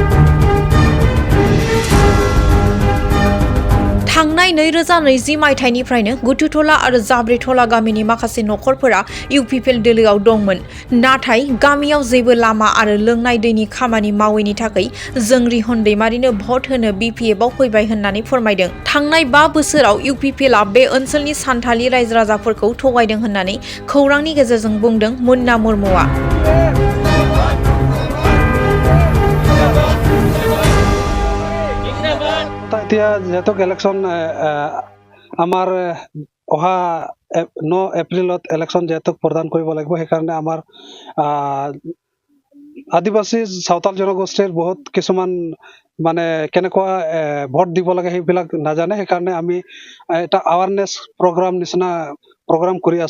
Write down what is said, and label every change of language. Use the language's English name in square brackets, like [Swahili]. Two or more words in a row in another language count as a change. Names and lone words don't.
[Bodo] थांनाय 2020 मायथाइनिफ्रायनो गुटुटला आरो जाब्रेटला गामिनि माखासे नखरफोरा इउपिपिएल दोलोआव दंमोन, नाथाय गामियाव जेबो लामा आरो लोंनाय दैनि खामानि मावैनि थाखाय जों रिहन दैमारिनो भट होनो बिपिएफआव फैबाय होननानै फोरमायदों। थांनाय 5 बोसोराव इउपिपिएलआ बे ओनसोलनि सान्थालि रायजो राजाफोरखौ थगायदों होननानै खौरांनि गेजेरजों बुंदों मुन्ना मुर्मुआ। [Assamese] এতিয়া যেহেতু ইলেকশ্যন আমাৰ অহা 9 এপ্ৰিলত ইলেকশ্যন যেহেতু প্ৰদান কৰিব লাগিব, সেইকাৰণে আমাৰ আদিবাসী চাওতাল জনগোষ্ঠীৰ বহুত কিছুমান মানে কেনেকুৱা ভোট দিব লাগে সেইবিলাক নাজানে, সেইকাৰণে আমি এটা [English] awareness program [Assamese] নিচিনা প্ৰগ্ৰাম কৰি আছো।